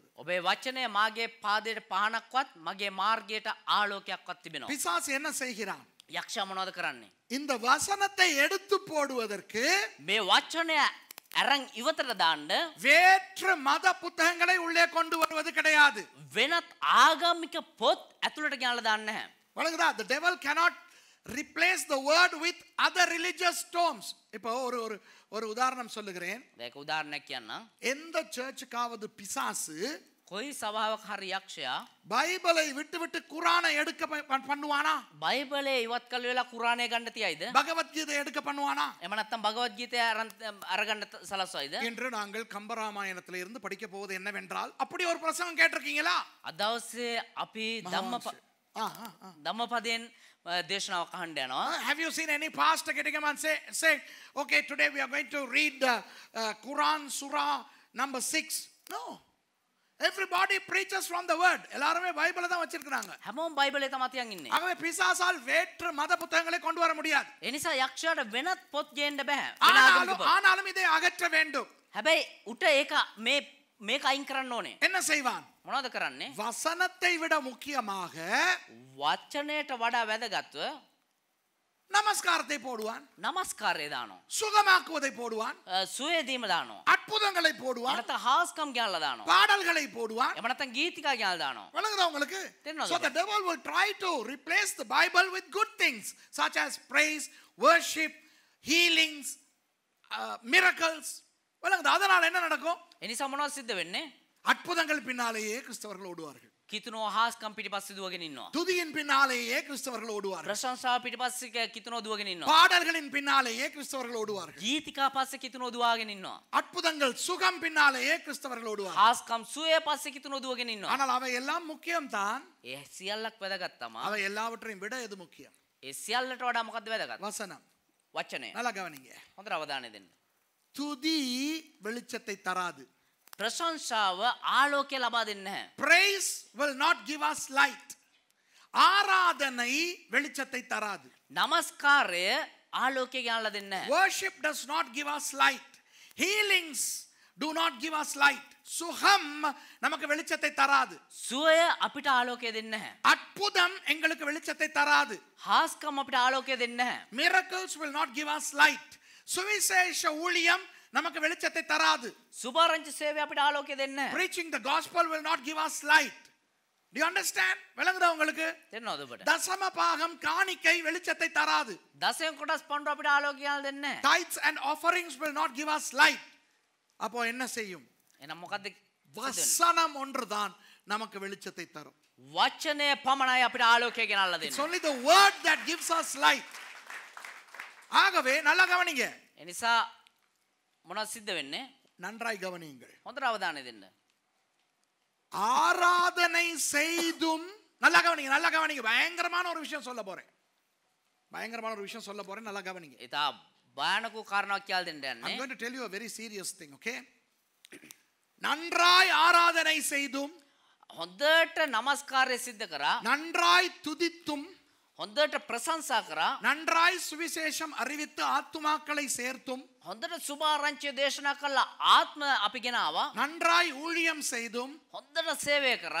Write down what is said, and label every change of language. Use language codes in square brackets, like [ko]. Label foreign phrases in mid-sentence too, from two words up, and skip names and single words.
[si] ඔබේ වචනය මාගේ පාදයට පහනක්වත් මගේ මාර්ගයට ආලෝකයක්වත් තිබෙනවා. [ta] பிசாசு என்ன செய்கிறான்? [si] යක්ෂයා මොනවද කරන්නේ? [ta] இந்த வசனத்தை எடுத்து போடுவதற்கு [si] මේ වචනය අරන් ඉවතට දාන්න [ta] வேற்று மத புத்தகங்களை உள்ளே கொண்டு வருவது கிடையாது. [si] වෙනත් ආගමික පොත් ඇතුළට ගෙනල්ලා දාන්න නැහැ. [ta] வணங்குதா? [en] The devil cannot replace the word with other religious tomes. [ta] இப்போ ஒரு உதாரணம் சொல்லுகிறேன். [si] ඒක උදාහරණයක් කියන්නම්. [ta] எந்த சர்ச்சுக்காவது பிசாசு [si] කොයි සභාවක හරි යක්ෂයා [ta] பைபிளை விட்டு குரானை எடுக்க பண்ணுவானா? [si] බයිබලේ ඉවත් කළ වෙලා කුරාණය ගන්න තියයිද? [ta] பகவத்கீதை எடுக்க பண்ணுவானா? [si] එහෙම නැත්නම් භගවත් ගීතය අරගන්න සලස්වයිද? [ta] என்று நாங்கள் கம்பராமாயணத்தில் இருந்து படிக்க போவது என்னவென்றால், அப்படி ஒரு பிரசங்கம் கேட்டிருக்கீங்களா? [si] අදවසේ අපි ධම්මපදයෙන් දේශනාවක් අහන්න යනවා. [en] Have you seen any pastor getting up and say okay, today we are going to read Quran surah number 6? No. Everybody preaches from the word. [ta] எல்லாரும் பைபிளை தான் வச்சிருக்காங்க. [si] හැමෝම බයිබලේ තමයි තියන් ඉන්නේ. [ta] ஆகவே பிசாசால் வேற்று மத புத்தகங்களை கொண்டு வர முடியாது. [si] ඒ නිසා යක්ෂයාට වෙනත් පොත් ගේන්න බෑ. [ta] ஆனாலும் இதை அகற்ற வேண்டும். [si] හැබැයි උට ඒක මේක අයින් කරන්න ඕනේ. [ta] என்ன செய்வான்? [si] මොනවද කරන්නේ? [ta] வசனத்தை விட முக்கியமாக [si] වචනයට වඩා වැදගත්ව [ta] நமஸ்காரத்தை போடுவான், [si] නමස්කාරය දානවා. [ta] சுகமாக்குவதை போடுவான், [si] සුවේ දීම දානවා. [ta] அற்புதங்களை போடுவான், [si] නැත්නම් හාස්කම් ගෙනල්ලා දානවා. [ta] பாடல்களை போடுவான். [si] එහෙම නැත්නම් ගීතිකා ගෙනල්ලා දානවා. [ta] வணங்குதா உங்களுக்கு? தெரியணும். [en] So the devil will try to replace the Bible with good things such as praise, worship, healings, miracles. [ta] வணங்குதா? அதனால என்ன நடக்கும்? [si] ඒ නිසා මොනවද සිද්ධ වෙන්නේ? [ta] அற்புதங்கள் பின்னாலேயே கிறிஸ்தவர்கள் ஓடுவார்கள். [si] කිතුනෝ හාස්කම් පිටිපස්සේ දුවගෙන ඉන්නවා. [ta] துதியின் பின்னாலேயே கிறிஸ்தவர்கள் ஓடுவார்கள். [si] ප්‍රශංසාව පිටිපස්සේ කිතුනෝ දුවගෙන ඉන්නවා. [ta] பாடல்களின் பின்னாலேயே கிறிஸ்தவர்கள் ஓடுவார்கள். [si] ගීතිකා පස්සේ කිතුනෝ දුවාගෙන ඉන්නවා. [ta] அற்புதங்கள் சுகம் பின்னாலேயே கிறிஸ்தவர்கள் ஓடுவார்கள். [si] හාස්කම් සුවේ පස්සේ කිතුනෝ දුවගෙන ඉන්නවා. [ta] ஆனால் அவை எல்லாம் முக்கியம்தான். [si] ඒ සියල්ලක් වැදගත් තමයි. [ta] அவை எல்லாவற்றையும் விட எது முக்கியம்? [si] ඒ සියල්ලට වඩා මොකද්ද වැදගත්? [ta] வசனம். [si] වචනය. [ta] நல்லா கவனிங்க. [si] හොඳට අවධානය දෙන්න. [ta] துதி வெளிச்சத்தை தராது. [si] ප්‍රශංසාව ආලෝකය ලබා දෙන්නේ නැහැ. [en] Praise will not give us light. [ta] ஆராதனை வெளிச்சத்தை தராது. [si] නමස්කාරය ආලෝකය ගෙනල්ලා දෙන්නේ නැහැ. [en] Worship does not give us light. Healings do not give us light. [ta] சுகம் நமக்கு வெளிச்சத்தை தராது. [si] සුවය අපිට ආලෝකය දෙන්නේ නැහැ. [ta] அற்புதம் எங்களுக்கு வெளிச்சத்தை தராது. [si] හාස්කම් අපිට ආලෝකය දෙන්නේ නැහැ. [en] Miracles will not give us light. [ta] சுவிசேஷ ஊழியம் நமக்கு வெளிச்சத்தை தராது. [si] සුභාරංචි සේවය අපිට ආලෝකය දෙන්නේ නැහැ. [en] Preaching the gospel will not give us light. Do you understand? [ta] விளங்குதா உங்களுக்கு? [si] තේරෙනවද ඔබට? [ta] தசம பாகம் காணிக்கை வெளிச்சத்தை தராது. [si] දසයෙන් කොටස් පණ්ඩු අපිට ආලෝකය දෙන්නේ නැහැ. [en] Tithes and offerings will not give us light. [ta] அப்போ என்ன செய்யும்? [si] එහෙනම් මොකද්ද? [ta] வசனம் ஒன்றுதான் நமக்கு வெளிச்சத்தை தரும். [si] වචනය පමණයි අපිට ආලෝකය ගෙනල්ලා [en] It's [si] දෙන්නේ. [en] only the word that gives us light. [ta] ஆகவே நல்லா கவனிங்க. [si] ඒ නිසා මොනවද සිද්ධ වෙන්නේ? [ta] நன்றாய் கவனியுங்கள். [si] හොඳට අවධානය දෙන්න. [ta] ஆராதனை செய்தும் நல்லா கவனிங்க, நல்லா கவனிங்க. பயங்கரமான ஒரு விஷயம் சொல்ல போறேன். பயங்கரமான ஒரு விஷயம் சொல்ல போறேன். நல்லா கவனிங்க. [si] ඉතා භයානක කාරණාවක් කියලා දෙන්න [en] I'm [si] යන්නේ. [en] going to tell you a very serious thing, okay? [ta] நன்றாய் ஆராதனை செய்தும் [si] හොඳට নমස්කාරය සිද්ධ කරා, [ta] நன்றாய் துதித்தும் [si] හොඳට ප්‍රශංසා කරා, [ta] நன்றாய் சுவிசேஷம் அறிவித்து ஆத்துமாக்களை சேர்த்தும் [si] හොඳට සුභාරංචිය දේශනා කළා, ආත්ම අපි ගෙන ආවා, [ta] நன்றாய் ஊழியம் செய்தும் [si] හොඳට සේවය කරා,